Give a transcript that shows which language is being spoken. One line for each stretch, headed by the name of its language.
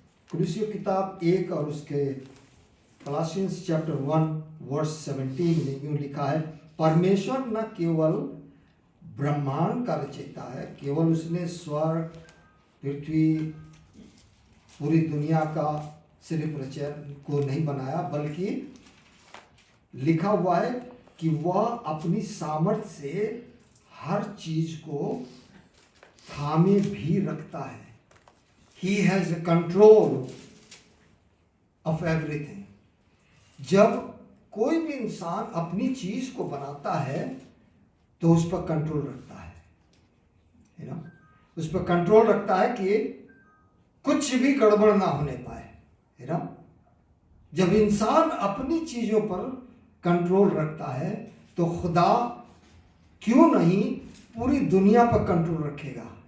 Hindi: कुलुस्सियों की किताब 1 और उसके Colossians chapter 1:17 में यूं लिखा है, परमेश्वर न केवल ब्रह्मांड का रचयिता है, केवल उसने स्वर्ग, पृथ्वी, पूरी दुनिया का सिर्फ रचयन को नहीं बनाया, बल्कि लिखा हुआ है कि वह अपनी सामर्थ्य से हर चीज को थामे भी रखता है।
English: He has a control of everything.
Hindi: जब कोई भी इंसान अपनी चीज को बनाता है तो उस पर कंट्रोल रखता है,
English: you know,
Hindi: उस पर कंट्रोल रखता है कि कुछ भी गड़बड़ ना होने पाए, यू नो। जब इंसान अपनी चीजों पर कंट्रोल रखता है तो खुदा क्यों नहीं पूरी दुनिया पर कंट्रोल रखेगा।